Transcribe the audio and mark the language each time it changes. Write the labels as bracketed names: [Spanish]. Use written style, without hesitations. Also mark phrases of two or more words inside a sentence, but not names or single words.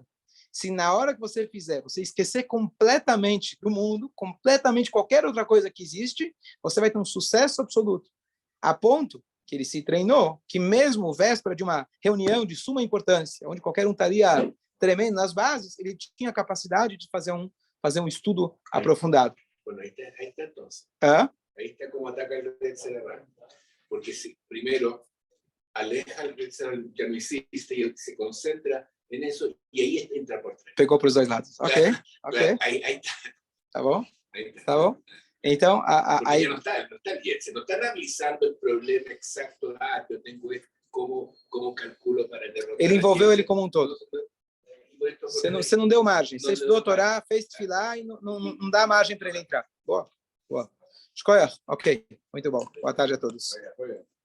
[Portuguese] Se na hora que você fizer, você esquecer completamente do mundo, completamente qualquer outra coisa que existe, você vai ter um sucesso absoluto. A ponto que ele se treinou, que mesmo véspera de uma reunião de suma importância, onde qualquer um estaria tremendo nas bases, ele tinha a capacidade de fazer um estudo aprofundado. [Spanish] Bueno, ahí está entonces. ¿Ah? Ahí está como ataca el Yetzirah. Porque si primero aleja el Yetzirah, ya no hiciste, y se concentra en eso, y ahí entra por tres. [Portuguese] Pegou para os dois lados. Ok, ok. [Spanish] Ahí está. [Portuguese] Tá bom? [Spanish] Ahí está. [Portuguese] Tá bom? Então, [Spanish] Porque [Portuguese] aí... [Spanish] ya no está el Yetzirah, no está analizando el problema exacto. Eu tengo esto, como calculo para derrotar. [Portuguese] Ele envolveu ele como um todo. Você não deu margem. Você estudou a Torá, fez filar e não dá margem para ele entrar. Boa, boa. Escolha. Ok, muito bom. Boa tarde a todos.